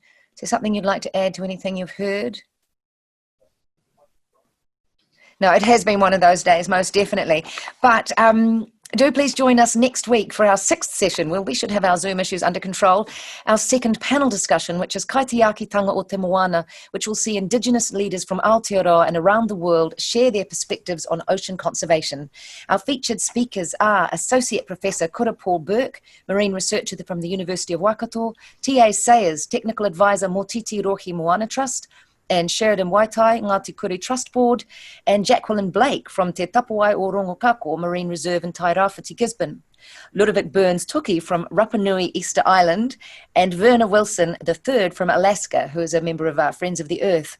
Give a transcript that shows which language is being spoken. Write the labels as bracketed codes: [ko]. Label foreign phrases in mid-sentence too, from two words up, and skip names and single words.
[en] Is there something you'd like to add to anything you've heard? No, it has been one of those days, most definitely. But do please join us next week for our 6th session, where we should have our Zoom issues under control. Our second panel discussion, which is [mi] kaitiakitanga o te moana, [en] which will see Indigenous leaders from Aotearoa and around the world share their perspectives on ocean conservation. Our featured speakers are Associate Professor Kura Paul Burke, Marine Researcher from the University of Waikato, T.A. Sayers, Technical Advisor Motiti Rohi Moana Trust, and Sheridan Waitai, Ngāti Kuri Trust Board, and Jacqueline Blake from Te Tapuai o Rongokako Marine Reserve in Tairāwhiti, Gisborne, Ludovic Burns-Tuki from Rapa Nui, Easter Island, and Verna Wilson III from Alaska, who is a member of our Friends of the Earth.